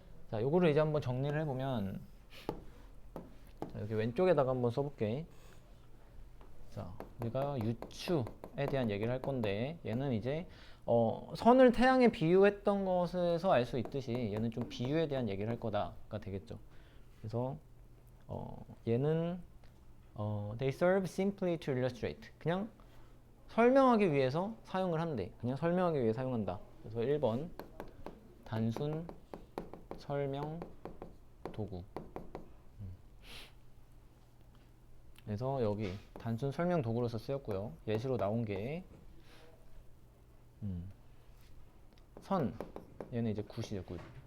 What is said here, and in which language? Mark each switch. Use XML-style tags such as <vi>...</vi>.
<ko>자, 요거를 이제 한번 정리를 해보면, 자, 여기 왼쪽에다가 한번 써볼게. 자, 우리가 유추에 대한 얘기를 할 건데, 얘는 이제 선을 태양에 비유했던 것에서 알 수 있듯이 얘는 좀 비유에 대한 얘기를 할 거다가 되겠죠. 그래서 얘는</ko> <en>they serve simply to illustrate.</en> <ko>그냥 설명하기 위해서 사용을 한대. 그냥 설명하기 위해 사용한다. 그래서 1번 단순 설명 도구. 그래서 여기 단순 설명 도구로서 쓰였고요. 예시로 나온 게 선. 얘는 이제 굿이죠, 굿.</ko>